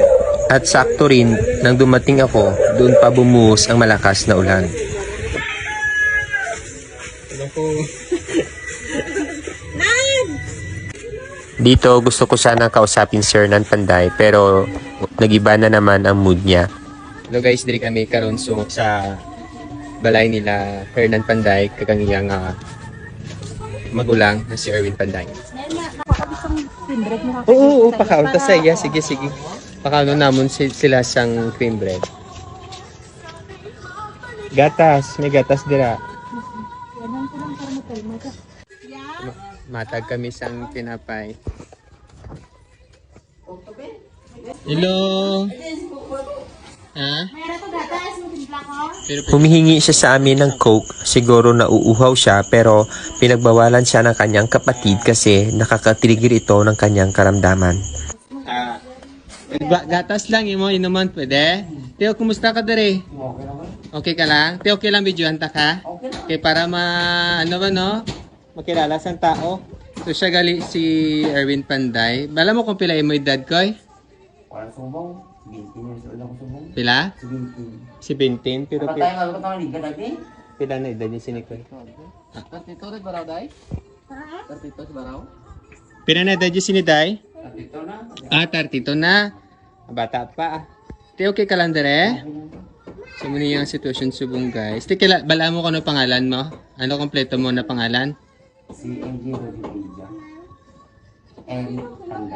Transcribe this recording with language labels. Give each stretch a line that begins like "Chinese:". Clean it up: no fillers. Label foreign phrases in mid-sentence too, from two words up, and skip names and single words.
Filipino: At sakto rin, nang dumating ako, doon pa bumuhos ang malakas na ulan. Dito gusto ko sana kausapin si Hernan Panday pero nagiba na naman ang mood niya.
English: Hello guys,
Hiligaynon: diri kami karon sa balay nila Hernan Panday kagangiyang magulang na si Erwin Panday. Oo, pakaon ta sa iya. Sige. Pakaon namon sila sang cream bread. Gatas, may gatas dira. Matag kami sang tinapay. Hello. Ha?
Filipino: Humihingi siya sa amin ng Coke, siguro nauuhaw siya pero pinagbawalan siya ng kanyang kapatid kasi nakaka-trigger ito ng kanyang karamdaman.
Hiligaynon: Gatas lang imo inuman pwede? Teo, kumusta ka dere? Okay ka lang? Teo, okay lang videohan ta ka? Okay, para ano ba no? Makilala sa tao. So siya gali si Erwin Panday. Bala mo kung pila imo edad ko eh? Pila? 17. Pero pila na edad niya si Nicole? Pila na edad niya si Niday? 32 na. Bata pa. Te, okay ka lang dere? So, muna yung sitwasyon subong guys. Te, bala mo kung ano pangalan mo? Ano kompleto mo na pangalan? Si MJ Rodriguez. Eric Panday.